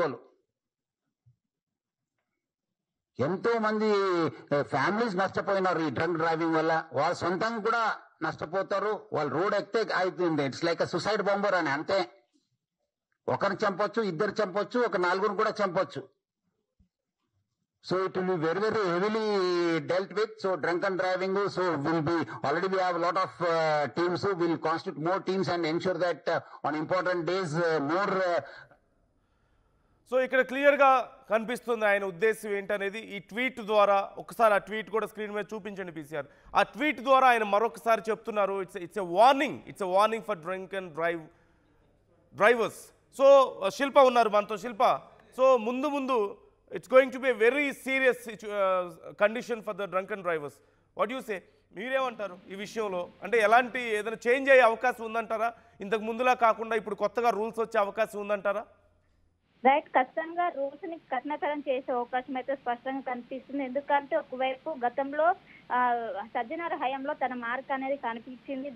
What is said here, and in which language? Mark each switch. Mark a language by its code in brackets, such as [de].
[te] వాళ్ళు ఎంతో మంది ఫ్యామిలీస్ నష్టపోయినారు ఈ డ్రంక్ డ్రైవింగ్ వల్ల, వాళ్ళ సొంతంగా కూడా నష్టపోతారు. వాళ్ళు రోడ్ ఎక్కితే అవుతుంది, [en] it's like suicide bomber [te] అని. అంతే, ఒకరిని చంపొచ్చు, ఇద్దరు చంపొచ్చు, ఒక నలుగురు కూడా చంపొచ్చు. [en] So it will be very, very heavily dealt with. So drunk and driving, so already we have a lot of teams who will constitute more teams and ensure that on important days more. [te] So ఇక్కడ క్లియర్గా కనిపిస్తుంది ఆయన ఉద్దేశం ఏంటనేది ఈ tweet ద్వారా. ఒకసారి ఆ ట్వీట్ కూడా స్క్రీన్ మీద చూపించండి పీసీఆర్. ఆ ట్వీట్ ద్వారా ఆయన మరొకసారి చెప్తున్నారు, [en] It's a warning for drunk and drivers. [te] So శిల్ప ఉన్నారు మనతో. [en] Shilpa, so ముందు it's going to be a very serious condition for the drunken drivers. What do you say? [te] మీరేమంటారు ఈ విషయంలో? అంటే ఎలాంటి ఏదైనా చేంజ్ అయ్యే అవకాశం ఉందంటారా? ఇంతకు ముందులా కాకుండా ఇప్పుడు కొత్తగా రూల్స్ వచ్చే అవకాశం ఉందంటారా? రైట్, ఖచ్చితంగా రూల్స్ ని కఠినతరం చేసే అవకాశం అయితే స్పష్టంగా కనిపిస్తుంది. ఎందుకంటే ఒకవైపు గతంలో సజ్జనార్ హయాంలో తన మార్క్ అనేది కనిపించింది.